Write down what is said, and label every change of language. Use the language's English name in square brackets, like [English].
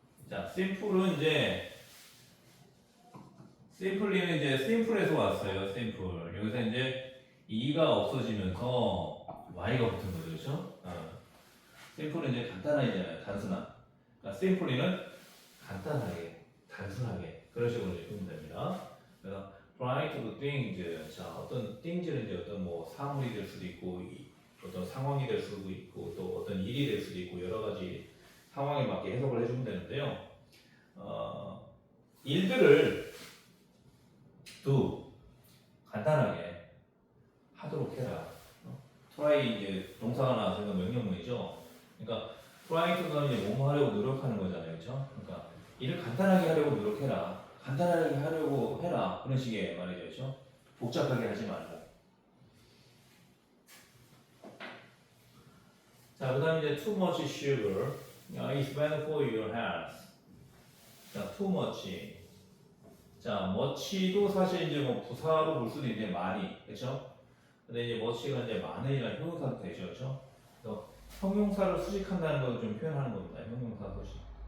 [Korean] 자, simple은 이제 simply는 이제 simple에서 왔어요. [English] simple. [Korean] 여기서 이제 e가 없어지면서 y가 붙은 거죠, 그렇죠? simple은 이제 간단하잖아요, 단순한. 그러니까 simply는 간단하게, 단순하게 그런 식으로 이제 보면 됩니다. 그래서 [English] try to do things. [Korean] 자, 어떤 things는 이제 어떤 뭐 사물이 될 수도 있고, 어떤 상황이 될 수도 있고, 또 어떤 일이 될 수도 있고, 여러 가지 상황에 맞게 해석을 해주면 되는데요. 일들을 간단하게 하도록 해라. try 이제 동사가 나와서 명령문이죠. 그러니까 try to는 이제 뭐뭐 하려고 노력하는 거잖아요, 그렇죠? 그러니까 일을 간단하게 하려고 노력해라. 간단하게 하려고 해라. 그런 식의 말이죠, 그렇죠? 복잡하게 하지 말고. 자, 그 다음에 이제 [English] too much sugar is bad for your health. 자, too much. [Korean] 자, much도 사실 이제 뭐 부사로 볼 수도 있는데 많이, 그렇죠? 근데 이제 much가 이제 많은이라는 형용사도 되죠, 그렇죠? 그래서 형용사를 수식한다는 걸 좀 표현하는 겁니다. 형용사 수식.